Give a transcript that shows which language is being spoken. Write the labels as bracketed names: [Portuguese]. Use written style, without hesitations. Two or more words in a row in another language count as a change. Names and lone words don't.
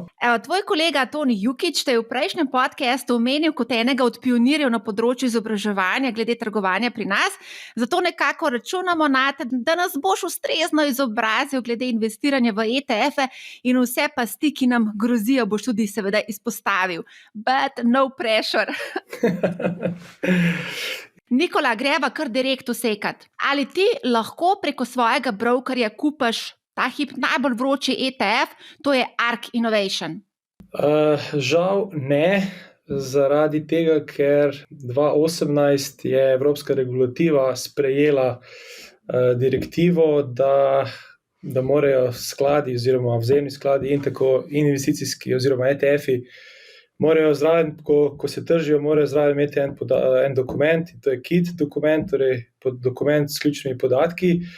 [Slovenian] Evo, tvoj kolega Toni Jukić te je v prejšnjem podcastu omenil kot enega od pionirjev na področju izobraževanja glede trgovanja pri nas, zato nekako računamo na te, da nas boš ustrezno izobrazil glede investiranja v ETF-e in vse pasti, ki nam grozijo, boš tudi seveda izpostavil. [English] But no pressure. [Slovenian] Nikola, greva kar direkt vsekat. Ali ti lahko preko svojega brokerja kupaš ta hip najbolj vroči ETF, to je ARK Innovation? Žal ne, zaradi tega, ker 2018 je evropska regulativa sprejela direktivo, da morajo skladi oziroma vzajemni skladi in tako investicijski oziroma ETF-i morajo zraven, ko se tržijo, morajo zraven imeti en dokument, to je KIT dokument, torej dokument s ključnimi podatki.